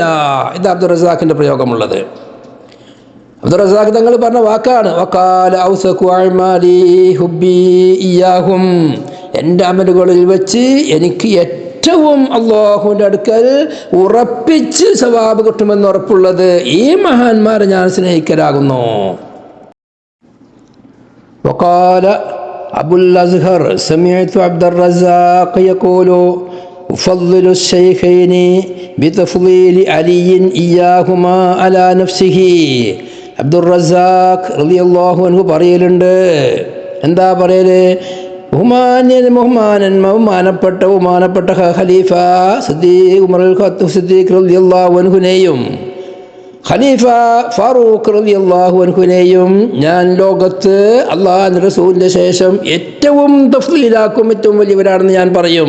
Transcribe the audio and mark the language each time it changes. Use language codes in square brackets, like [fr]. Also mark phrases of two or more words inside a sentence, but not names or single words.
[ml] ഇത് അബ്ദുർ റസാഖിന്റെ പ്രയോഗമുള്ളത്. അബ്ദുർ റസാഖ് തങ്ങൾ പറഞ്ഞ വാക്കാണ്. [ar] وقال أوثق أعمالي حبي إياهم. [ml] എൻ്റെ അമലുകളിൽ വെച്ച് എനിക്ക് ഏറ്റവും അല്ലാഹുവിൻ്റെ അടുക്കൽ ഉറപ്പിച്ച് സവാബ് കിട്ടുമെന്ന് ഉറപ്പുള്ളത് ഈ മഹാന്മാരെ ഞാൻ സ്നേഹിക്കലാകുന്നു. [ar] وقال أبو الأزهر سمعت عبد الرزاق يقول أفضل الشيخين بتفضيل علي إياهما على نفسه. [ml] അബ്ദുർ റസാഖ് [ar] رضي الله عنه [ml] പറയലുണ്ട്. എന്താ പറയല്? ബഹുമാനപ്പെട്ട ഖലീഫ ഉമർ സിദ്ദീഖ് [ar] رضي الله عنه [ml] ഖലീഫ ഫാറൂഖ് [ar] رضي الله عنه [ml] ഞാൻ ലോകത്ത് അല്ലാഹുവിൻ്റെ റസൂലിൻ്റെ ശേഷം ഏറ്റവും തഫ്ളീലാക്കും, ഏറ്റവും വലിയവരാണെന്ന് ഞാൻ പറയും.